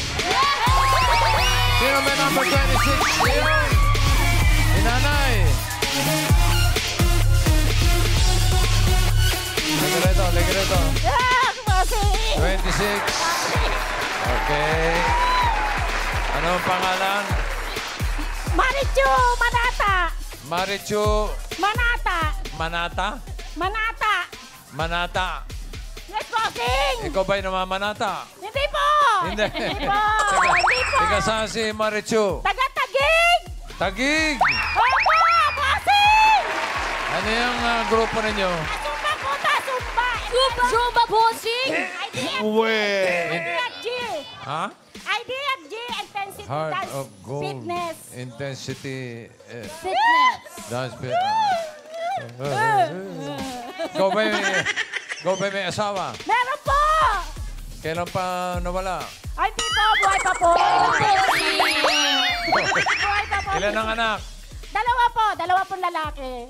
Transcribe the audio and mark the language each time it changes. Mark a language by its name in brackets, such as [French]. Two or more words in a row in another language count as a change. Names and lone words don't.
[Filipino] Sino may number 26? Ayun. Si Nanay. Lagi rito. 26. Okay. Ano ang pangalan? Marichu Manata. Marichu Manata. Manata? Manata. Manata. [English] Yes, Bossing! [Filipino] Ikaw ba'y namamanata? Hindi po! Hindi. Hindi po! Hindi po! Ika saan si Marichu? Taga-Tagig! Tagig! Opo! Bossing! Ano yung grupo ninyo? Zumba po ta! Zumba! Zumba, Bossing! IDFG! Ha? IDFG! [English] Intensity Heart Dance of Gold. Fitness! Intensity. Fitness. Dance. [Filipino] Ikaw ba'y may asawa? Meron po! Kailan pa nawala? Ay, hindi po! Buhay pa po! Buhay pa po! Ilan ang anak? Dalawa pong lalaki.